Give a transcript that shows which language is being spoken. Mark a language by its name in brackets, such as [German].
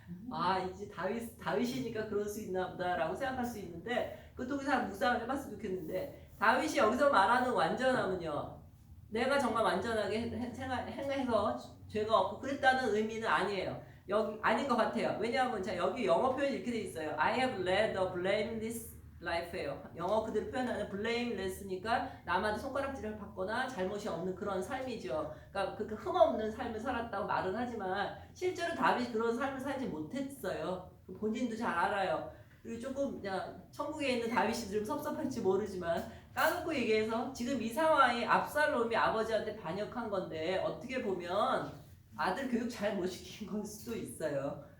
[Korean] 아 이제 다윗이니까 그럴 수 있나 보다라고 생각할 수 있는데, 그것도 우리 한 묵상을 해봤으면 좋겠는데, 다윗이 여기서 말하는 완전함은요, 내가 정말 완전하게 행해서 죄가 없고 그랬다는 의미는 아니에요. 여기 아닌 것 같아요. 왜냐하면 자 여기 영어 표현이 이렇게 돼 있어요. [English] I have led a blameless life예요. [Korean] 영어 그대로 표현하는 blameless니까 남한테 손가락질을 받거나 잘못이 없는 그런 삶이죠. 그러니까 그 흠없는 삶을 살았다고 말은 하지만 실제로 다윗이 그런 삶을 살지 못했어요. 본인도 잘 알아요. 그리고 조금 천국에 있는 다윗이 좀 섭섭할지 모르지만 까놓고 얘기해서 지금 이 상황이 압살롬이 아버지한테 반역한 건데, 어떻게 보면 아들 교육 잘 못 시킨 걸 수도 있어요.